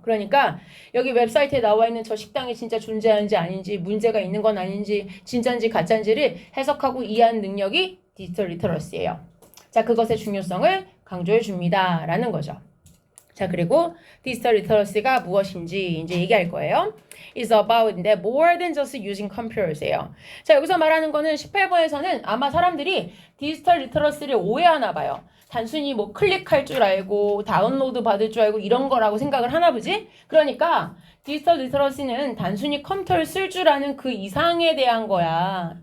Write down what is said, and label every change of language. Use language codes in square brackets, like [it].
[ko] 그러니까 여기 웹사이트에 나와 있는 저 식당이 진짜 존재하는지 아닌지 문제가 있는 건 아닌지 진짜인지 가짜인지를 해석하고 이해하는 능력이 디지털 리터러시예요. 자, 그것의 중요성을 강조해 줍니다. 라는 거죠. 자, 그리고 디지털 리터러시가 무엇인지 이제 얘기할 거예요. [en] It's about more than just using computers예요. [ko] 자, 여기서 말하는 거는 18번에서는 아마 사람들이 디지털 리터러시를 오해하나 봐요. 단순히 뭐 클릭할 줄 알고 다운로드 받을 줄 알고 이런 거라고 생각을 하나 보지? 그러니까 디지털 리터러시는 단순히 컴퓨터를 쓸 줄 아는 그 이상에 대한 거야.